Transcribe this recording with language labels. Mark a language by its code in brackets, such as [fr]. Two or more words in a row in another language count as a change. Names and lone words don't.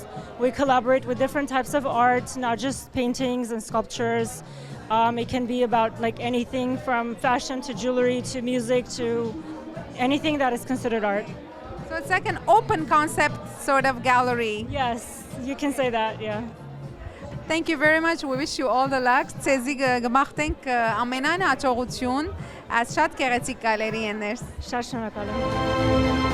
[en] We collaborate with different types of art, not just paintings and sculptures. It can be about like anything from fashion to jewelry to music to anything that is considered art. So it's like an open concept sort of gallery. Yes, you can say that, yeah. Thank you very much. We wish you all the luck. [hy] Ցեզի գմախտենք ամենայն հաջողություն, այս շատ գեղեցիկ գալերիներ։ Շատ շնորհակալ եմ։